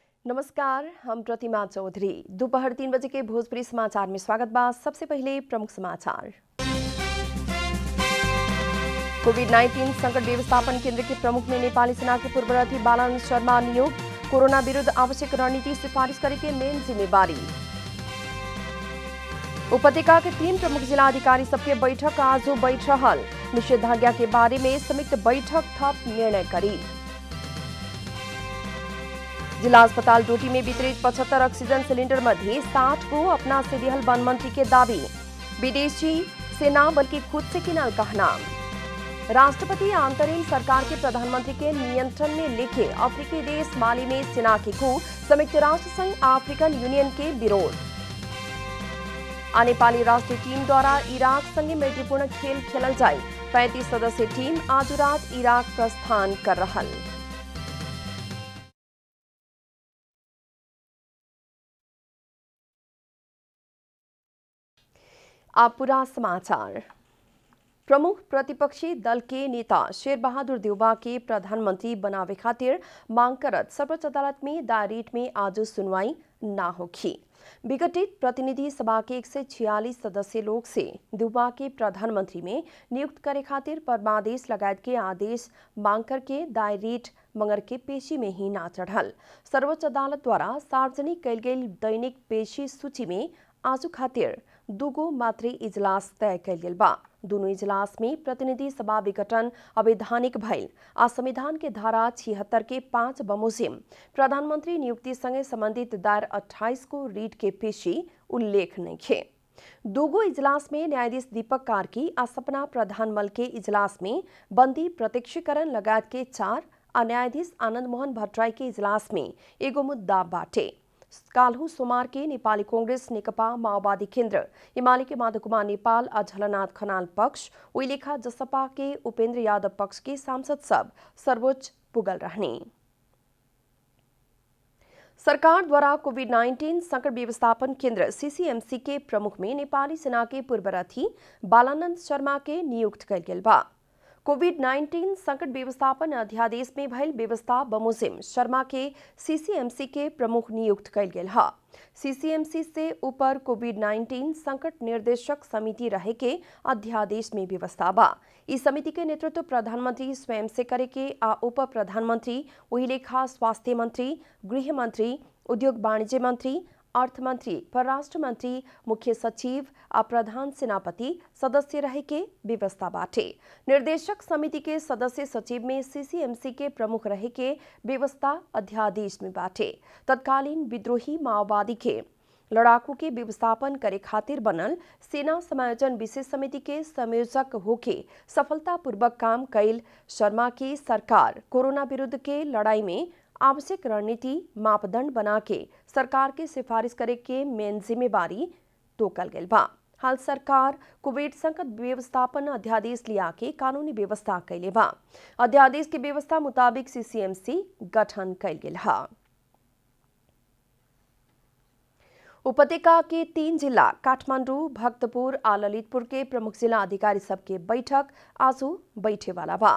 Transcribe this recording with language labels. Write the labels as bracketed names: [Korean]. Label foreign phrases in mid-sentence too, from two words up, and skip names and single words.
[Bhojpuri] नमस्कार, हम प्रतिमा चौधरी। दोपहर 3 बजे के भोजपुरी समाचार में स्वागत बा। सबसे पहले प्रमुख समाचार। कोविड-19 संकट व्यवस्थापन केंद्र के प्रमुख में नेपाली सेना के पूर्ववर्ती बालानंद शर्मा नियुक्त। कोरोना विरुद्ध आवश्यक रणनीति सिफारिश करे के मेन जिम्मेवारी। उपत्यका के 3 प्रमुख जिला अधिकारी सबके बैठक आज बैठ रहल। निषेधाज्ञा के बारे में संयुक्त बैठक थप निर्णय करी। जिला अस्पताल डोटी में वितरित 75 ऑक्सीजन सिलेंडर मध्ये 60 को अपना से दिहल वन मंत्री के दावी। विदेशी से ना बल्कि खुद से किनल कहना। राष्ट्रपति अंतरिम सरकार के प्रधानमंत्री के नियंत्रण में लेके अफ्रीकी देश माली में सेना के coup। संयुक्त राष्ट्र संघ अफ्रीकन यूनियन के विरोध। नेपाली राष्ट्रीय टीम द्वारा इराक संगे मैत्रीपूर्ण खेल खेलल जाए। 35 सदस्यीय टीम आज रात इराक प्रस्थान कर रहल। अब पूरा समाचार। प्रमुख प्रतिपक्षी दल के नेता शेर बहादुर देउबा के प्रधानमंत्री बनावे खातिर मांग करत सर्वोच्च अदालत में दायर रिट में आज सुनवाई ना होगी। विघटित प्रतिनिधि सभा के 146 सदस्य लोग से देउबा के प्रधानमंत्री में नियुक्त करे खातिर परमादेश लगायत के आदेश मांग करके दायर रिट मंगर के पेशी में ही ना चढ़ल। सर्वोच्च अदालत द्वारा सार्वजनिक कैल गेल दैनिक पेशी सूची में आजू खातिर दुगो मात्रै इजलास तय कैल गेल बा। दोनों इजलास में प्रतिनिधि सभा विघटन अवैधानिक भइल आ संविधान के धारा 76 के 5 बमोजिम प्रधानमंत्री नियुक्ति संगे संबंधित दायर 28 को रीट के पेशी उल्लेख नहीं खे। दोगो इजलास में न्यायाधीश दीपक कार्की आ सपना प्रधानमल के इजलास में बंदी प्रत्यक्षीकरण लगायत के 4 आ न्यायाधीश आनंद मोहन भट्टराई के इजलास में एगो मुद्दा बाटे। काल्हू सोमवार के नेपाली कांग्रेस नेकपा माओवादी केन्द्र एमाले के माधव कुमार नेपाल आ झलनाथ खनाल पक्ष उइलेखा जसपा के उपेन्द्र यादव पक्ष के सांसद सब सर्वोच्च पुगल रहने। सरकार द्वारा कोविड-19 संकट व्यवस्थापन केंद्र सीसीएमसी के प्रमुख में नेपाली सेना के पूर्ववर्ती बालानंद शर्मा के नियुक्त कैल गेल बा। कोविड-19 संकट व्यवस्थापन अध्यादेश में भइल व्यवस्था बमोजिम शर्मा के सीसीएमसी के प्रमुख नियुक्त कैल गेल है। सीसीएमसी से ऊपर कोविड-19 संकट निर्देशक समिति रहे के अध्यादेश में व्यवस्था बा। इस समिति के नेतृत्व प्रधानमंत्री स्वयं से करे के आ उप प्रधानमंत्री वही लेखा स्वास्थ्य मंत्री, गृह मंत्री, उद्योग वाणिज्य मंत्री, अर्थ मंत्री, परराष्ट्र मंत्री, मुख्य सचिव आ प्रधान सेनापति सदस्य रहे के व्यवस्था बाटे। निर्देशक समिति के सदस्य सचिव में सीसीएमसी के प्रमुख रहे के व्यवस्था अध्यादेश में बाटे। तत्कालीन विद्रोही माओवादी के लड़ाकू के व्यवस्थापन करे खातिर बनल सेना समायोजन विशेष समिति के संयोजक होके सफलतापूर्वक काम कैल शर्मा की सरकार कोरोना विरुद्ध के लड़ाई में आवश्यक रणनीति मापदंड बना के सरकार के सिफारिश करे के मेन जिम्मेवारी तोकल गेल बा। हाल सरकार कोविड संकट व्यवस्थापन अध्यादेश लिया के कानूनी व्यवस्था कैले बा। अध्यादेश के व्यवस्था मुताबिक सीसीएमसी गठन कैल गेल है। उपत्यका के 3 जिला काठमाडौँ, भक्तपुर आ ललितपुर के प्रमुख जिला अधिकारी सबके बैठक आज बैठे वाला बा।